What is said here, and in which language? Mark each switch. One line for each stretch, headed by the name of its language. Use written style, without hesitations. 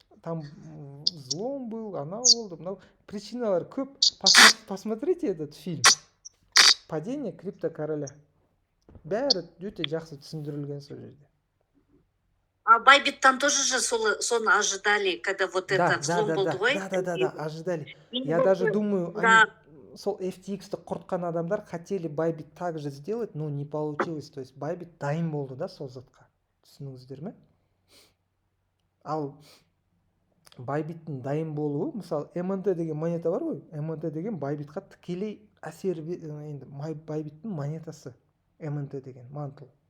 Russian: Там взлом был,
Kazakh: анау болды, мынау причиналар көп.
Russian: Посмотрите этот фильм. Падение крипто короля.
Kazakh: Бәрі өте жақсы түсіндірілген сол жерде.
Russian: А Байбиттан тоже же
Kazakh: соны
Russian: ожидали, когда вот это взлом
Kazakh: болды ғой?
Russian: Да, ожидали. Я даже думаю,
Kazakh: сол FTX-ті құртқан адамдар
Russian: хотели Bybit так же сделать, но не получилось.
Kazakh: То есть Bybit дайын болды да сол затқа. Түсініңіздер ме? Ал Байбиттің дайын болуы, мысалы МНТ деген монета бар ғой, МНТ деген байбитқа тікелей әсер енді байбиттің монетасы МНТ деген мантл.